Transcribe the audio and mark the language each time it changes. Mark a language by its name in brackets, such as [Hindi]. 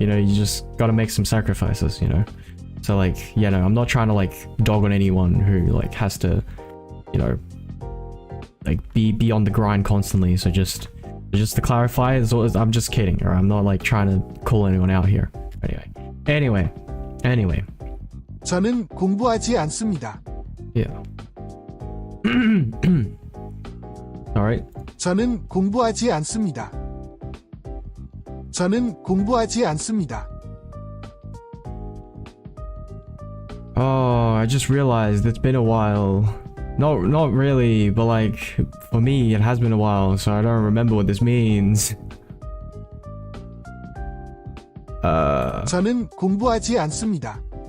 [English] You know, you just got to make some sacrifices. You know, so like, yeah, no, I'm not trying to like dog on anyone who like has to, you know, like be on the grind constantly. So just to clarify, I'm just kidding, or I'm not like trying to call anyone out here. Anyway. [Korean] 저는 공부하지 않습니다. [English] Yeah. All right. [Korean] 저는 공부하지 않습니다. 저는 공부하지 않습니다. [English] Oh, I just realized it's been a while. Not really, but like for me it has been a while, so I don't remember what this means. [Korean] 저는 공부하지 않습니다.